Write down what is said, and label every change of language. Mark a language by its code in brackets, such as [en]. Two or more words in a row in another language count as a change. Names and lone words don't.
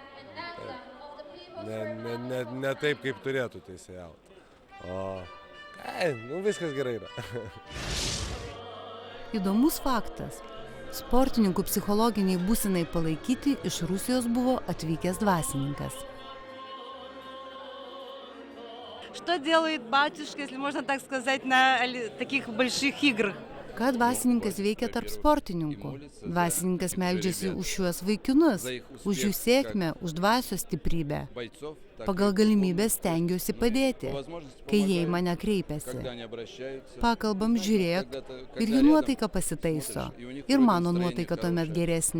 [lt] Ne taip, kaip turėtų teisėjauti. O, viskas gerai yra. Įdomus faktas. Sportininkų psichologiniai būsenai palaikyti iš Rusijos buvo atvykęs dvasininkas. [ru] Что делает батюшка, если можно так сказать, на таких больших играх? [lt] Ką dvasininkas veikia tarp sportininkų? Dvasininkas meldžiasi už šiuos vaikinus, už jų sėkmę, už dvasios stiprybę. Pagal galimybę stengiuosi padėti, kai jie į mane kreipiasi. Pakalbam, žiūrėk, ir jų nuotaika pasitaiso, ir mano nuotaika tuomet geresnė.